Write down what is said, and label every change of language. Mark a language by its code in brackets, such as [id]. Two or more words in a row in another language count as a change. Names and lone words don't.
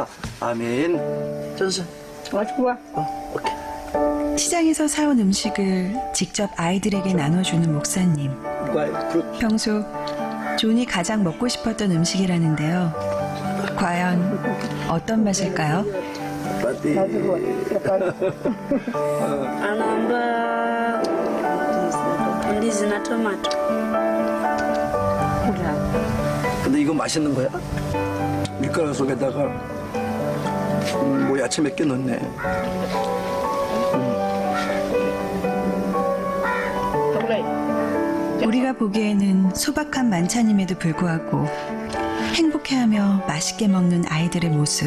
[ko] 아멘. 전수. 오케이. 시장에서 사온 음식을 직접 아이들에게 나눠주는 목사님. 평소 존이 가장 먹고 싶었던 음식이라는데요. 과연 어떤 맛일까요? [sw] Anaomba ndizi na tomato. [ko] 근데 이거 맛있는 거야? 밀가루 속에다가 뭐 야채 몇 개 넣네. 우리가 보기에는 소박한 만찬임에도 불구하고 행복해하며 맛있게 먹는 아이들의 모습.